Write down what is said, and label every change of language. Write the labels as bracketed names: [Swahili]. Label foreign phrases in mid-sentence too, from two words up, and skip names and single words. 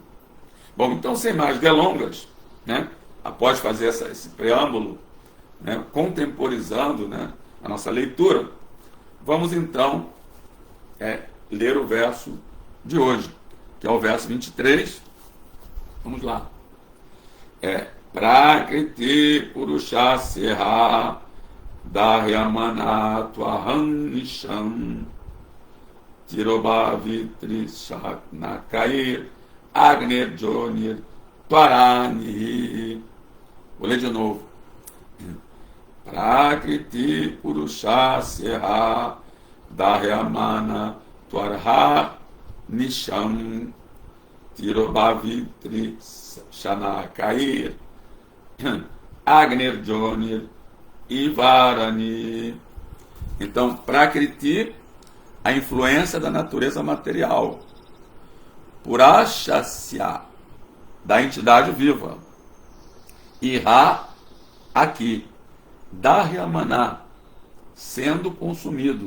[Portuguese] Bom, então, sem mais delongas, né, após fazer esse preâmbulo, né, contemporizando, né, a nossa leitura, vamos então ler o verso de hoje, que é o verso 23. Vamos lá. [Sanskrit] Prakriti Purushasya Dahyamana Tvaham Nisham Tirobhavitri Shaknakair Agner Jonir Tvarani. [Portuguese] Vou ler de novo. [Sanskrit] Prakriti Purushasya Dahyamana Tvarha Nisham Tirobhavitri Shanakair Agner Jonir Ivarani. [Portuguese] Então, Prakriti, a influência da natureza material. Purashasya, da entidade viva. Iha, aqui. Dahyamana, sendo consumidos.